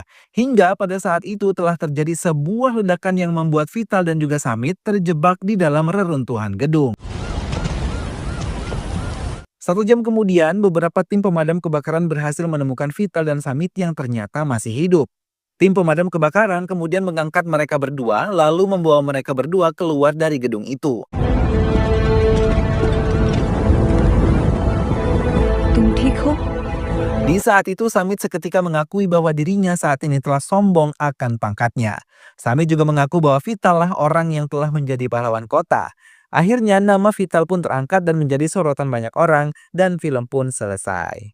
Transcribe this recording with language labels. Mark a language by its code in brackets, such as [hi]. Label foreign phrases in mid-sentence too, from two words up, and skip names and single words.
[id] Hingga pada saat itu telah terjadi sebuah ledakan yang membuat Vital dan juga Samit terjebak di dalam reruntuhan gedung. 1 jam kemudian, beberapa tim pemadam kebakaran berhasil menemukan Vital dan Samit yang ternyata masih hidup. Tim pemadam kebakaran kemudian mengangkat mereka berdua lalu membawa mereka berdua keluar dari gedung itu. [hi] तुम ठीक हो? [id] Di saat itu Samit seketika mengakui bahwa dirinya saat ini telah sombong akan pangkatnya. Samit juga mengaku bahwa Vital lah orang yang telah menjadi pahlawan kota. Akhirnya nama Vital pun terangkat dan menjadi sorotan banyak orang dan film pun selesai.